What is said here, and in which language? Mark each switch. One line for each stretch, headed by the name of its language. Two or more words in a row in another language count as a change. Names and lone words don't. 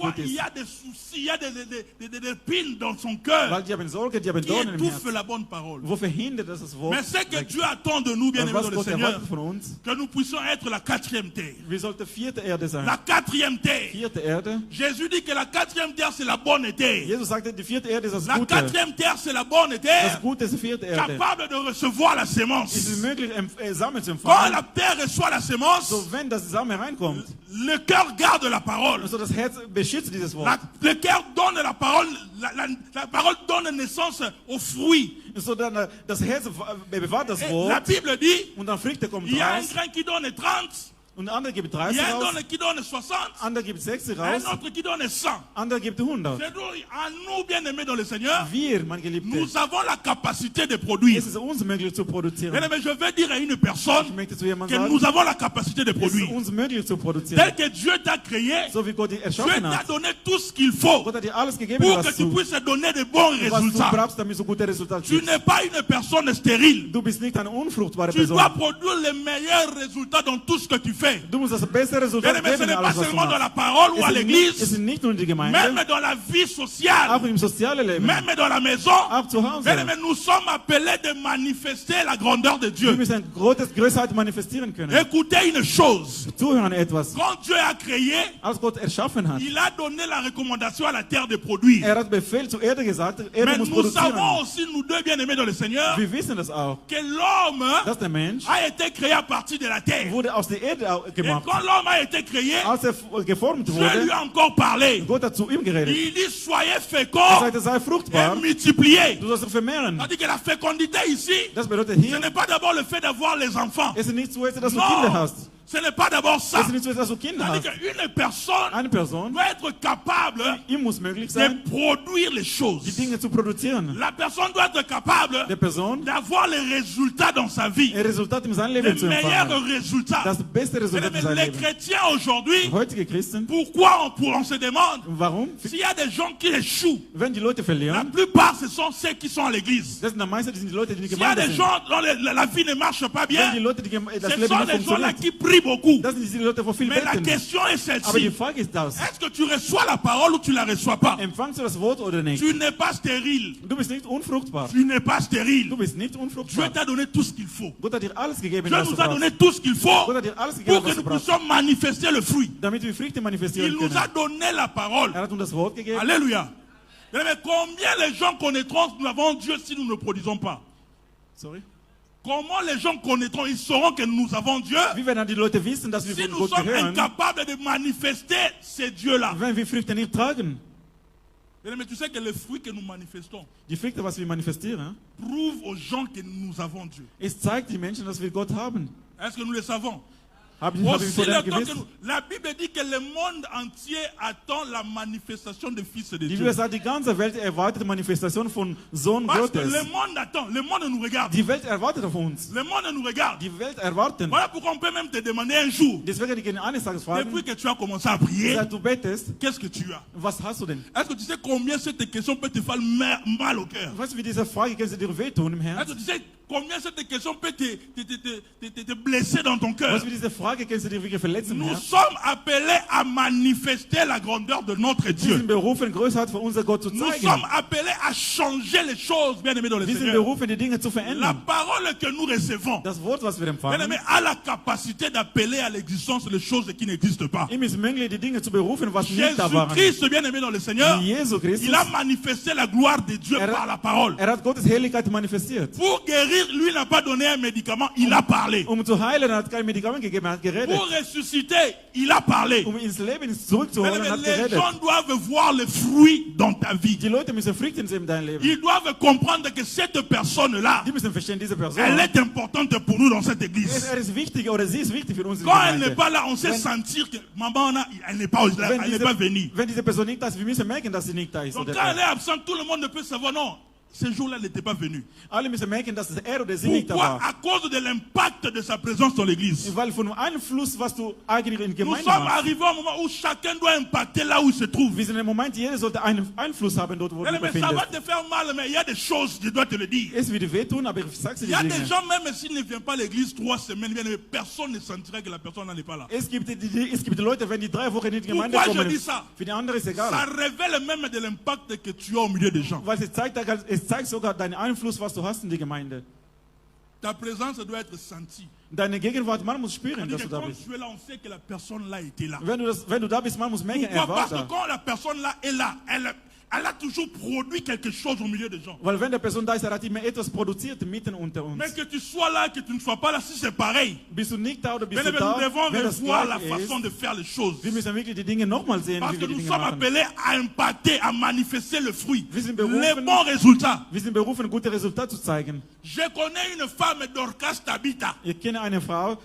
French: Pourquoi
German: gut
French: il
German: ist.
French: y a des soucis, il y a des pines dans son cœur
German: Weil die haben Sorge, die haben
French: qui
German: Dornen im
French: étouffent
German: Herzen.
French: la bonne parole.
German: Wo verhindert das das Wort?
French: Mais ce que Dieu attend de nous, bien
German: Und
French: aimés
German: was
French: dans le
German: Gott
French: Seigneur,
German: erwartet von uns?
French: que nous puissions être la quatrième terre.
German: Wir sollten vierte Erde sein.
French: La quatrième terre.
German: Vierte Erde.
French: Jésus dit que la quatrième terre, c'est la bonne terre.
German: Jesus sagte, die vierte Erde ist das
French: La
German: Gute.
French: quatrième terre, c'est la bonne
German: Das
French: terre,
German: Gute ist die vierte Erde.
French: capable de recevoir la
German: Ist es
French: sémence.
German: möglich, Samen zu
French: Quand
German: empfangen?
French: la terre reçoit la sémence,
German: So, wenn das Samen reinkommt,
French: le cœur garde la parole.
German: so das Herz beschützt dieses Wort.
French: Le cœur donne la parole, la parole donne naissance au fruit.
German: So dann, das Herz bewahrt das
French: Et la
German: Wort
French: Bible dit,
German: und dann Früchte kommen
French: il y a un
German: raus.
French: grain qui donne 30,
German: Und der andere gibt
French: il
German: 30
French: y a un
German: raus,
French: donne qui donne 60,
German: andere gibt 60
French: un
German: raus,
French: autre qui donne 100.
German: andere gibt 100.
French: C'est donc à nous, bien-aimés dans le Seigneur,
German: Wir, mein Geliebter,
French: nous avons la capacité de produire.
German: es ist uns möglich zu produzieren.
French: Mais je veux dire à une
German: Ich
French: personne
German: möchte zu jemandem
French: que
German: sagen,
French: nous avons la capacité de
German: es ist
French: produire.
German: uns möglich zu produzieren.
French: Tel que Dieu t'a créé,
German: So wie Gott dich
French: Dieu
German: erschaffen
French: t'a
German: hat.
French: donné tout ce qu'il faut
German: Gott hat dir alles gegeben,
French: pour que
German: was
French: tu
German: du
French: puisses donner de bons
German: was du
French: résultats.
German: brauchst, damit du gute Resultate
French: Tu
German: kriegst.
French: n'es pas une personne stérile.
German: Du bist nicht eine unfruchtbare
French: Tu
German: Person.
French: dois produire les meilleurs résultats dans tout ce que tu fais.
German: Du musst das beste Resultat
French: Bien-aimé, ce
German: geben
French: n'est
German: in
French: pas
German: alles, was du
French: seulement dans
German: machst.
French: la parole ou à
German: Es
French: l'église,
German: ist nicht nur in der Gemeinde,
French: même dans la vie sociale,
German: auch im sozialen Leben,
French: même dans la maison.
German: auch zu Hause.
French: Bien-aimé, nous sommes appelés de manifester la grandeur de
German: Wir
French: Dieu.
German: müssen Größheit manifestieren können.
French: Écoutez une chose.
German: Zuhören etwas.
French: Quand Dieu a créé,
German: Als Gott erschaffen hat,
French: il a donné la recommandation à la terre de produire.
German: hat Befehl zur Erde gesagt, Erde
French: Mais
German: muss
French: nous savons
German: produzieren.
French: aussi, nous deux bien-aimés dans le Seigneur,
German: Wir wissen das auch,
French: que l'homme
German: dass der Mensch
French: a été créé à partir de la terre.
German: wurde aus der Erde
French: Et
German: gemacht.
French: quand l'homme a été créé,
German: Als geformt
French: Dieu
German: wurde,
French: lui a encore parlé.
German: Gott hat zu ihm geredet.
French: Il dit, soyez
German: Er
French: féconds
German: sagte, sei fruchtbar,
French: et multipliez.
German: du sollst dich vermehren.
French: C'est-à-dire que la fécondité ici,
German: Das bedeutet
French: ce
German: hier,
French: n'est pas d'abord le fait d'avoir les enfants.
German: es ist nicht zuerst, dass du Kinder
French: Non,
German: hast.
French: ce n'est pas d'abord ça.
German: Es ist nicht zuerst, dass du Kinder
French: C'est-à-dire
German: hast.
French: qu'une personne
German: Eine Person,
French: doit être capable
German: ihm muss möglich
French: de
German: sein,
French: produire les
German: die
French: choses.
German: Dinge zu produzieren.
French: La personne doit être capable
German: Der Person,
French: d'avoir les résultats dans sa vie.
German: ein Resultat in seinem
French: Les
German: Leben zu
French: meilleurs
German: empfangen.
French: résultats.
German: Das beste Resultat in
French: Mais
German: seinem
French: les
German: Leben.
French: chrétiens aujourd'hui,
German: Heutige Christen,
French: pourquoi on se demande
German: warum?
French: s'il y a des gens qui échouent?
German: Wenn die Leute
French: La
German: verlieren,
French: plupart, ce sont ceux qui sont à l'église.
German: das sind am meisten die Leute, die in der
French: S'il y a
German: Gemeinde
French: des
German: sind.
French: gens dont la vie ne marche pas
German: Wenn
French: bien,
German: die Leute, das
French: ce
German: Leben
French: sont
German: nicht
French: des gens-là
German: funktioniert,
French: qui prient beaucoup.
German: das sind die Leute, die viel
French: Mais la
German: beten.
French: question est
German: Aber die
French: celle-ci.
German: Frage ist das,
French: Est-ce que tu reçois la parole ou tu la reçois pas?
German: empfangst du das Wort oder nicht?
French: Tu n'es pas stérile.
German: Du bist nicht unfruchtbar.
French: Tu n'es pas stérile.
German: Du bist nicht
French: Dieu
German: unfruchtbar.
French: t'a donné tout ce qu'il faut.
German: Gott hat dir alles gegeben,
French: Dieu
German: was du
French: nous a
German: brauchst.
French: donné tout ce qu'il faut
German: Gott hat dir alles
French: pour
German: gegeben,
French: que
German: was du
French: nous
German: brauchst,
French: puissions manifester le fruit.
German: damit wir Früchte manifestieren
French: Il nous a
German: können.
French: donné la parole.
German: Er hat uns das Wort gegeben.
French: Alléluia. Mais combien les gens connaîtront que nous avons Dieu si nous ne produisons pas? Sorry. Comment les gens connaîtront, ils sauront que nous avons Dieu
German: Wie werden die Leute wissen, dass wir
French: si
German: von
French: nous
German: Gott
French: sommes
German: gehören,
French: incapables de manifester ces dieux-là?
German: wenn wir Früchte nicht tragen?
French: Mais tu sais que les fruits que nous manifestons
German: Die Früchte, was wir manifestieren,
French: prouvent aux gens que nous avons Dieu.
German: es zeigt die Menschen, dass wir Gott haben.
French: Est-ce que nous le savons?
German: Haben wir
French: Aussi
German: von dem
French: longtemps que
German: gewiss?
French: la Bible dit que le monde entier attend la manifestation du Fils de
German: Die
French: Dieu.
German: Bibel sagt, die ganze Welt erwartet die Manifestation von Sohn
French: Parce que
German: Gottes.
French: le monde attend, le monde nous regarde.
German: Die Welt erwartet auf uns.
French: Le monde nous regarde.
German: Die Welt erwarten.
French: Voilà pourquoi on peut même te demander un jour,
German: Deswegen die können eines Tages fragen,
French: depuis que tu as commencé à prier,
German: seit du betest,
French: qu'est-ce que tu as?
German: was hast du denn?
French: Est-ce que tu sais combien cette question peut te faire mal au cœur?
German: Weißt du, wie diese Frage kann sie dir wehtun im
French: Est-ce
German: Herzen?
French: que tu sais combien cette question peut te blesser dans ton cœur?
German: Weißt du, wie diese Frage kann sie dir wirklich verletzen im
French: Nous
German: Herzen?
French: sommes appelés à manifester la grandeur de notre
German: Wir
French: Dieu.
German: sind berufen, Größheit von unser Gott zu
French: Nous
German: zeigen.
French: sommes appelés à changer les choses, bien aimés dans le
German: Wir sind
French: Seigneur.
German: berufen, die Dinge zu
French: La
German: verändern.
French: parole que nous recevons,
German: Das Wort, was wir
French: bien
German: empfangen,
French: aimé, a la capacité d'appeler à l'existence les choses qui n'existent pas.
German: ihm ist möglich, die Dinge zu berufen, was nicht da waren.
French: Jésus-Christ, bien aimé dans le Seigneur,
German: Jesus Christus,
French: il a manifesté la gloire de Dieu par la parole.
German: hat Gottes Herrlichkeit manifestiert.
French: Pour guérir, lui n'a pas donné un médicament, il a parlé.
German: Um zu heilen, er hat kein Medikament gegeben, er hat geredet.
French: Pour ressusciter, il a parlé.
German: Um ins Leben zurückzuholen, hat
French: Les
German: gerettet.
French: gens doivent voir les fruits dans ta vie.
German: Die Leute müssen Früchte sehen in deinem Leben.
French: Ils doivent comprendre que cette personne-là,
German: Die müssen verstehen, diese Person.
French: elle est importante pour nous dans cette église.
German: Er ist wichtig oder sie ist wichtig für uns in
French: Quand
German: der
French: elle n'est
German: Gemeinde.
French: pas là, on sait sentir que maman, elle n'est pas là, elle n'est pas venue.
German: Wenn diese Person nicht da ist, wir müssen merken, dass sie nicht da ist.
French: Donc
German: Oder
French: quand elle est absente, tout le monde ne peut savoir, non, ce jour-là, elle n'était pas venue.
German: alle müssen merken, dass es er oder sie nicht da
French: Pourquoi?
German: war.
French: À cause de l'impact de sa présence dans l'église.
German: Weil von dem Einfluss, was du eigentlich in
French: Nous
German: Gemeinde
French: sommes
German: hast.
French: arrivés à un moment où chacun doit impacter là où il se trouve.
German: Wir sind im Moment, jeder sollte einen Einfluss haben dort, wo du dich
French: Mais ça va
German: befindest.
French: te faire mal, mais il y a des choses, je dois te le dire.
German: Es wird wehtun, aber ich sag's dir
French: Il y a
German: die
French: des
German: Dinge.
French: gens, même s'ils ne viennent pas à l'église 3 semaines, personne ne sentira que la personne n'est pas là.
German: Es gibt Leute, wenn die 3 Wochen nicht in die Gemeinde
French: Pourquoi je
German: kommen,
French: dis ça?
German: für die anderen ist
French: Ça
German: egal.
French: révèle même de l'impact que tu as au milieu des gens.
German: Weil es zeigt sogar deinen Einfluss, was du hast in die Gemeinde.
French: Ta présence doit être sentie.
German: Deine Gegenwart, man muss spüren,
French: C'est-à-dire
German: dass
French: que
German: du da
French: quand
German: bist.
French: tu es là, on sait que la personne là était là.
German: Wenn du da bist, man muss merken, er
French: Pourquoi?
German: war
French: Parce que
German: da.
French: quand la personne là est là, elle a toujours produit quelque chose au milieu des gens.
German: Weil wenn der Person da ist, er hat immer etwas produziert mitten unter uns.
French: Mais que tu sois là, que tu ne sois pas là, si c'est pareil.
German: Bist du nicht da oder bist
French: Mais
German: du da?
French: nous devons
German: Wenn das
French: revoir la
German: gleich
French: façon
German: ist,
French: de faire les choses.
German: wir müssen wirklich die Dinge nochmal sehen,
French: Parce
German: wie
French: que
German: wir die
French: nous
German: Dinge
French: sommes
German: machen.
French: appelés à impacter, à manifester le fruit.
German: Wir sind
French: Les
German: berufen,
French: bons résultats.
German: wir sind berufen, gute Resultate zu zeigen.
French: Je connais une femme, Dorcas Tabitha.
German: Ich kenne eine Frau,